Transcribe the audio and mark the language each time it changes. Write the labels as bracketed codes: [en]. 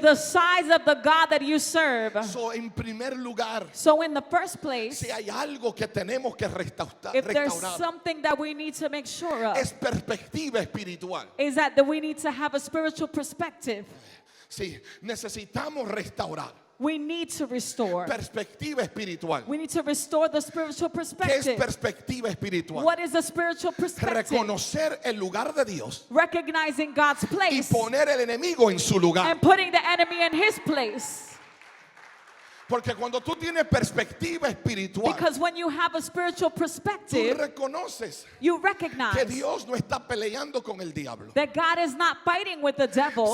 [en] the size of the God that you serve. [es] So, en primer lugar, [en] So in the first place, [es] si hay algo que tenemos que restaurar, [en] if there's something that we need to make sure of, [es] es perspectiva espiritual. [en] is that we need to have a spiritual perspective. [es] Sí, necesitamos restaurar [en] We need to restore. [es] perspectiva espiritual. [en] We need to restore the spiritual [es] ¿Qué es [en] perspective. [es] perspectiva espiritual? [en] What is a spiritual perspective? [es] Reconocer el lugar de Dios [en] Recognizing God's [es] y [en] place [es] poner el enemigo en su lugar. [en] and putting the enemy in his place. [es] Porque cuando tú tienes perspectiva espiritual, [en] Because when you have a spiritual [es] tú [en] perspective, [es] reconoces [en] you [es] que [en] recognize [es] Dios no está peleando con el diablo, [en] that God is not fighting with the devil.